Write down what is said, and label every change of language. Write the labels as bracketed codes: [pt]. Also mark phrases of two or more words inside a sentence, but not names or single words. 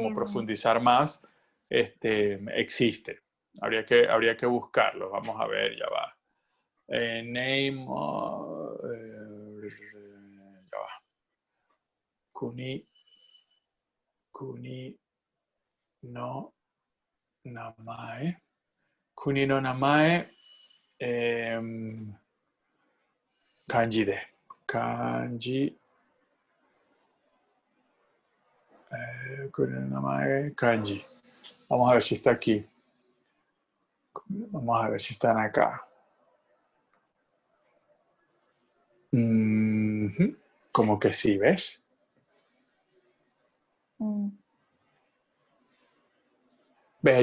[es] como profundizar más, existe. Habría que buscarlo. Vamos a ver, ya va. Ya va. [ja] 国、国の名前. 国の名前、漢字で. 漢字、国の名前、漢字. [es] Vamos a ver si está aquí. Vamos a ver si están acá. Como que sí, ¿ves? mm, ¿Ves?